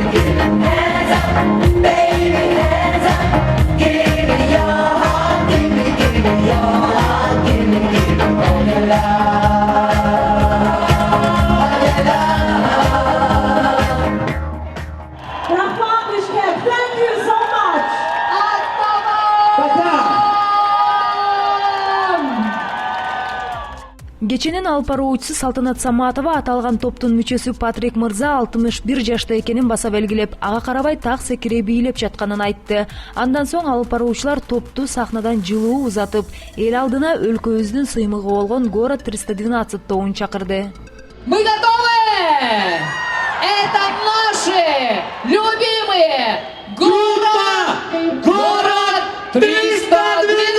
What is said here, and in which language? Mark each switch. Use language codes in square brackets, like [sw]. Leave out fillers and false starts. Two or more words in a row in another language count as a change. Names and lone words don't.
[en] Hands up, baby, hands up. Give me your heart, give me your heart, give me. Oh, your love, oh, your love. Rahman Bishkek, thank you so much. [ky] Кеченин алып баруучусу Салтанат Саматова аталган топтун мүчөсү Патрик Мырза 61 жашта экенин баса белгилеп, ага карабай так секире бийлеп жатканын айтты. Андан соң алып баруучулар топту сахнадан жылуу узатып, эл алдына өлкөбүздүн сыймыгы болгон Город 312 тобун чакырды. [ru] Мы готовы! Это наши любимые группа Город 312!